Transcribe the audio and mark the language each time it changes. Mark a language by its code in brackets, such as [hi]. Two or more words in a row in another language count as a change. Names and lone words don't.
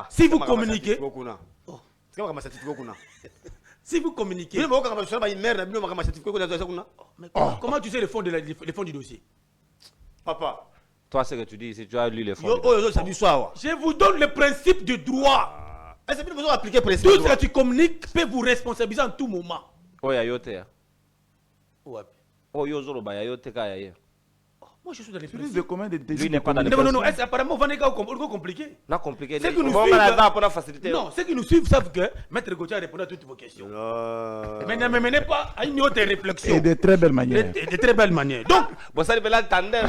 [fr] Si vous communiquez. Si vous communiquez. Comment tu sais le fond du dossier? Papa. Toi, ce que tu dis, si tu as lu les fonds. Je vous donne le principe du droit. Tout ce que tu communiques peut vous responsabiliser en tout moment. Oh, ya yote ya. Oh, yo zolo ba ya yote ka ya ye. Moi, je suis dans les Celui de combien de Lui n'est pas dans les Non, non, non, apparemment, on va compliqué. Non, compliqué. C'est que nous On suivons. va pour la facilité. Non, ceux qui nous suivent savent que Maître Gauthier a répondu à toutes vos questions. Mais ne me menez pas à une autre réflexion. Et de très belle manière. De très belle manière. Donc, Bon, ça, il fait là le tandem.